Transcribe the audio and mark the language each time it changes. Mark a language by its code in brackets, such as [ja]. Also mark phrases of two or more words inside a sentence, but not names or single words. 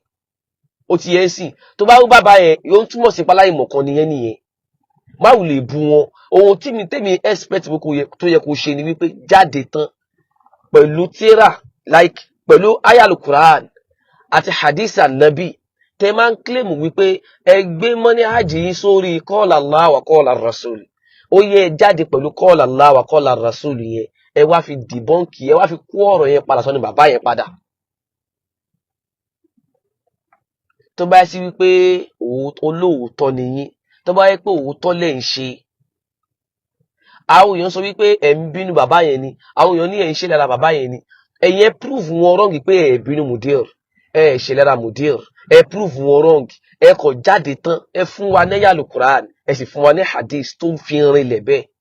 [yo] Ó ti yẹ sí, tó bá bú bàbá yẹn yóò túmọ̀ sí páláì mọ̀kan nìyẹn nìyẹn. Má wulẹ̀ bú wọn. Ohun tí tèmi expect tó yẹ kó ṣe ni wípé jáde tán pẹ̀lú tírà like pẹ̀lú [ar] آي القرآن [yo] àti [ar] حديث النبي [yo] tẹ máa ń claim wípé ẹ gbé manhaj yín sórí [ar] قال الله وقال رسول. [yo] Ó yẹ jáde pẹ̀lú [ar] قال الله وقال رسول [yo] yẹn, ẹ wá fi dìbọ́ǹkì, ẹ wá fi kó ọ̀rọ̀ yẹn padà sọ́ni bàbá yẹn padà. Tó bá yẹ sí wípé olóòótọ́ ni yín, tó bá yẹ pé òótọ́ lẹ̀ ń ṣe, àwọn èèyàn sọ wípé ẹ̀ ń bínú bàbá yẹn ni, àwọn èèyàn ní ẹ̀ ń ṣe lára bàbá yẹn ni, ẹ̀yẹn prove wọn wrong pé ẹ̀ bínú mudir, ẹ̀ ṣe lára mudir, ẹ̀ prove wọn wrong, ẹ̀ kọ̀ jáde tán, ẹ̀ fún wa ní [ar] آي القرآن, [yo] ẹ̀ sì fún wa ní hadith tó ń fi rinlẹ̀ bẹ́ẹ̀.